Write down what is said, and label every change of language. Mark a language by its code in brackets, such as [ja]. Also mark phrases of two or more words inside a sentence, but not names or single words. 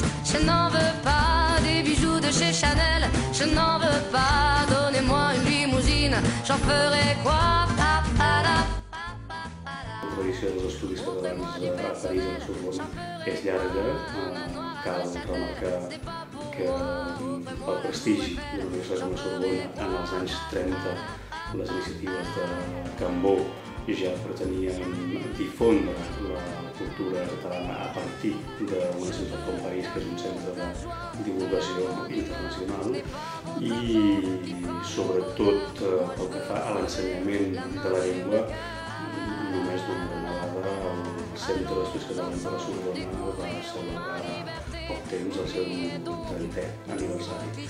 [fr] Je n'en veux pas des bijoux de chez Chanel. Je n'en veux pas, donnez-moi une limousine. J'en ferai quoi? [ca] La tradició dels estudis catalans a París, a la Sorbona, és llarga. Cal remarcar que pel prestigi de la Universitat de la Sorbona en els anys 30 les iniciatives de Cambó ja pretenien difondre la cultura catalana a partir d'una ciutat com París, que és un centre de divulgació internacional, i sobretot pel que fa a l'ensenyament de la llengua, només d'una vegada el Centre d'Estudis Catalans de la Sorbona va celebrar poc temps el seu 30è aniversari.